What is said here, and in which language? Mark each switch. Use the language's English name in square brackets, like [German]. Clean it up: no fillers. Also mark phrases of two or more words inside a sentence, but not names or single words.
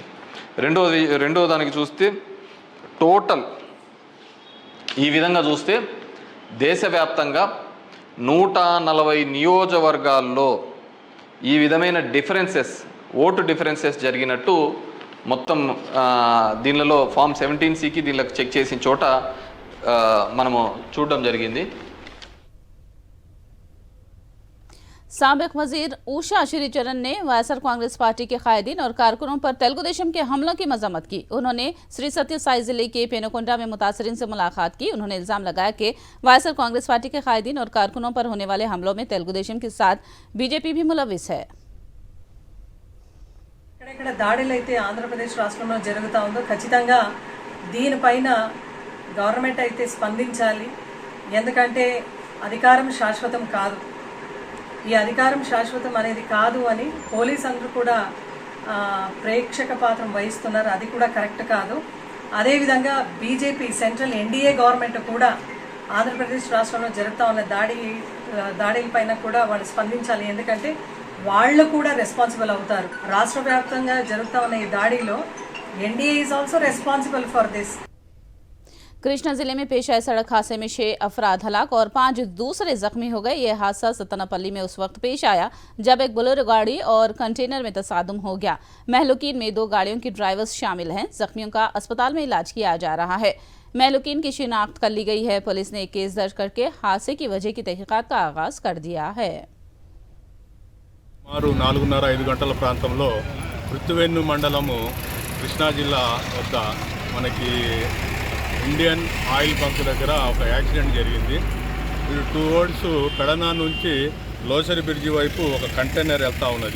[Telugu] రెండో దానికి చూస్తే టోటల్ ఈ విధంగా చూస్తే దేశవ్యాప్తంగా 140 నియోజకవర్గాల్లో ఈ విధమైన ఓటు డిఫరెన్సెస్ జరిగినట్టు మొత్తం దీనిలో ఫామ్ 17Cకి దీనిలో చెక్ చేసిన చోట మనము చూడడం జరిగింది. [Urdu] سابق وزیر اوشا شری چرن نے وائی ایس آر کانگریس پارٹی کے قائدین اور کارکنوں پر تیلگو دیشم کے حملوں کی مذمت کی. انہوں نے شری ستیہ سائی ضلعے کے پینوکونڈا میں متاثرین سے ملاقات کی. انہوں نے الزام لگایا کہ وائی ایس آر کانگریس پارٹی کے قائدین اور کارکنوں پر ہونے والے حملوں میں تیلگو دیشم کے ساتھ بی جے پی بھی ملوث ہے. [Telugu] ఎక్కడెక్కడ దాడులైతే ఆంధ్రప్రదేశ్ రాష్ట్రంలో జరుగుతూ ఉందో ఖచ్చితంగా దీనిపైన గవర్నమెంట్ అయితే స్పందించాలి. ఎందుకంటే అధికారం శాశ్వతం కాదు. ఈ అధికారం శాశ్వతం అనేది కాదు అని పోలీస్ అందరూ కూడా ప్రేక్షక పాత్రం వహిస్తున్నారు. అది కూడా కరెక్ట్ కాదు. అదేవిధంగా బీజేపీ సెంట్రల్ ఎన్డీఏ గవర్నమెంట్ కూడా ఆంధ్రప్రదేశ్ రాష్ట్రంలో జరుగుతూ ఉన్న దాడిలపైన కూడా వాళ్ళు స్పందించాలి. ఎందుకంటే వాళ్ళు కూడా రెస్పాన్సిబుల్ అవుతారు. రాష్ట్ర వ్యాప్తంగా జరుగుతూ ఉన్న ఈ దాడిలో ఎన్డీఏ [English] is also responsible for this. [Urdu] کرشنا ضلعے میں پیش آئے سڑک حادثے میں 6 افراد ہلاک اور 5 دوسرے زخمی ہو گئے. یہ حادثہ ستناپلی میں اس وقت پیش آیا جب ایک بولیرو گاڑی اور کنٹینر میں تصادم ہو گیا. مہلوکین میں 2 گاڑیوں کی ڈرائیورز شامل ہیں۔ زخمیوں کا اسپتال میں علاج کیا جا رہا ہے. مہلوکین کی شناخت کر لی گئی ہے۔ پولیس نے ایک کیس درج کرکے حادثے کی وجہ کی تحقیقات کا آغاز کر دیا ہے. [Telugu] 4:30-5 గంటల ప్రాంతంలో పృథ్వెన్ను మండలము కృష్ణా జిల్లా వద్ద మనకి ఇండియన్ ఆయిల్ బంక్ దగ్గర ఒక యాక్సిడెంట్ జరిగింది. ఇది టువర్డ్స్ పెడనా నుంచి లోసరి బ్రిడ్జి వైపు ఒక కంటైనర్ వెళ్తూ ఉన్నది.